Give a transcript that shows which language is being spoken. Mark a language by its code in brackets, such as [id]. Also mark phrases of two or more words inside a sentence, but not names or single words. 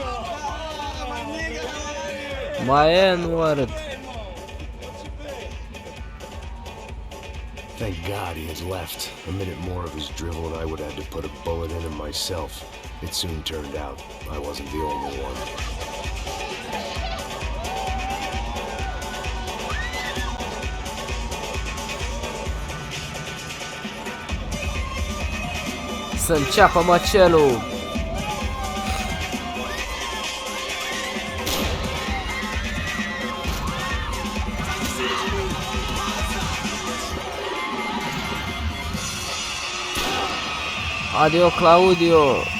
[en] Ah, my nigga, how are you? My N-word. Thank God he had left. A minute more of his drivel and I would have had to put a bullet in him myself. It soon turned out I wasn't the only one. [ro] Să înceapă măcelul. Adio Claudio.